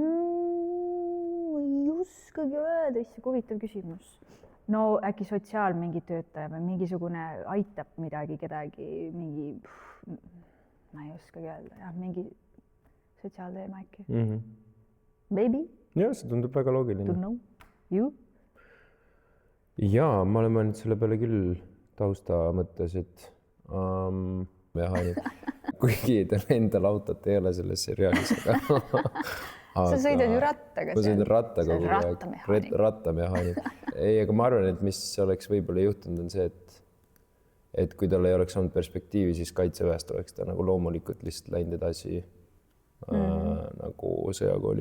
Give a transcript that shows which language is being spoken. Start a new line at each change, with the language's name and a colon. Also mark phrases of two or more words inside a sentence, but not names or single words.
Estonian: Ei oskagi öelda, issand, huvitav küsimus. No äkki sotsiaal mingi töötaja või mingisugune aitab midagi kedagi, ma ei oskagi öelda, jah, mingi sotsiaalteema äkki.
English: Maybe?
Estonian: Jah, see tundub väga loogiline.
English: Don't know. You?
Estonian: Jaa, ma olen mõelnud selle peale küll tausta mõttes, et mehaanik, kuigi tal endal autot ei ole selles seriaalis, aga sa sõidad ju rattaga. Ma sõidan rattaga kogu aeg, rattamehaanik. Ei, aga ma arvan, et mis oleks võib-olla juhtunud on see, et kui tal ei oleks olnud perspektiivi, siis kaitseväest oleks ta nagu loomulikult lihtsalt läinud edasi nagu sõjakooli.